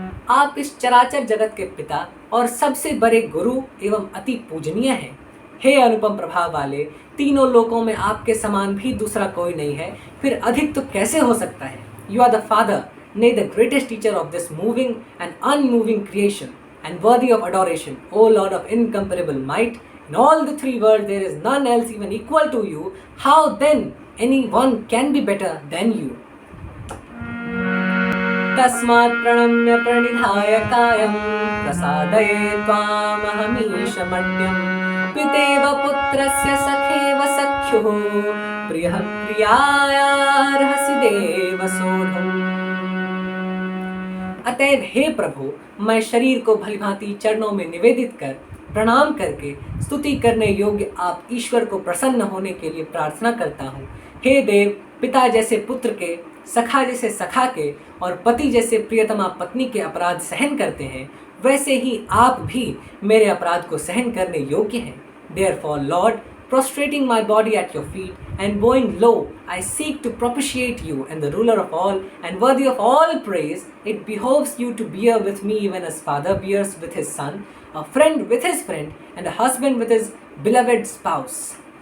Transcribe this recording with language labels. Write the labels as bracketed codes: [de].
[hi] आप इस चराचर जगत के पिता और सबसे बड़े गुरु एवं अति पूजनीय हैं। हे अनुपम प्रभाव वाले तीनों लोकों में आपके समान भी दूसरा कोई नहीं है फिर अधिक तो कैसे हो सकता है। [en] You are the father nay the greatest teacher of this moving and unmoving creation and worthy of adoration, O Lord of incomparable might. In all the three worlds there is none else even equal to you. How then any one can be better than you? [sa] तस्मात् प्रणम्य प्रणिधाय कायं प्रसादये त्वामहमीशमड्यं पितेव पुत्रस्य सखेव सख्युः प्रियः प्रियायार्हसि देव सोढुम्। [hi] अतएव हे प्रभु मैं शरीर को भलीभांति चरणों में निवेदित कर प्रणाम करके स्तुति करने योग्य आप ईश्वर को प्रसन्न होने के लिए प्रार्थना करता हूँ। हे देव पिता जैसे पुत्र के सखा जैसे सखा के और पति जैसे प्रियतमा पत्नी के अपराध सहन करते हैं वैसे ही आप भी मेरे अपराध को सहन करने योग्य हैं। [en] Therefore, Lord, prostrating my body at your feet and bowing low, I seek to propitiate you and the ruler of all and worthy of all praise. It behoves you to bear with me even as father bears with his son, a friend with his friend, and a husband with his beloved spouse.